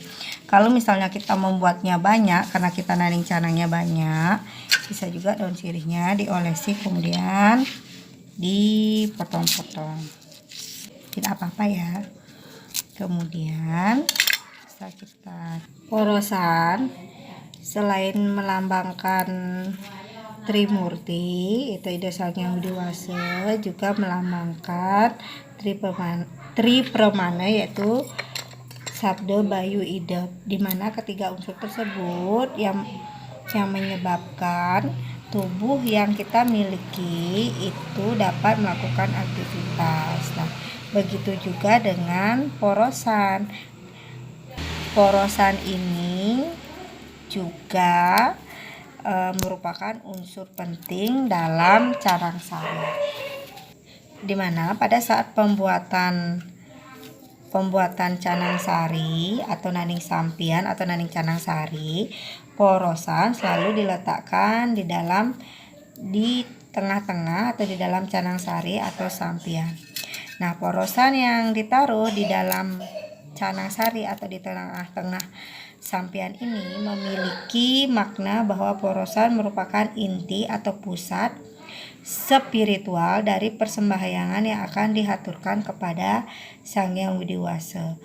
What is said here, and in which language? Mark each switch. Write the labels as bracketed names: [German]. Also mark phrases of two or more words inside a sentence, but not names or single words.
[Indonesian] Kalau misalnya kita membuatnya banyak, karena kita naning canangnya banyak, bisa juga daun sirihnya diolesi kemudian dipotong-potong. Tidak apa-apa ya. Kemudian kita porosan selain melambangkan Trimurti itu Ida Sang Hyang Widiwasa, juga melambangkan Tripremana yaitu Sabda Bayu Idep, dimana ketiga unsur tersebut yang menyebabkan tubuh yang kita miliki itu dapat melakukan aktivitas. Nah, begitu juga dengan porosan. Porosan ini juga merupakan unsur penting dalam carang sari, dimana pada saat pembuatan pembuatan canang sari atau naning sampian atau naning canang sari, porosan selalu diletakkan di tengah-tengah atau di dalam canang sari atau sampian. Nah, porosan yang ditaruh di dalam canang sari atau di tengah-tengah sampian ini memiliki makna bahwa porosan merupakan inti atau pusat spiritual dari persembahyangan yang akan dihaturkan kepada Sang Hyang Widiwasa.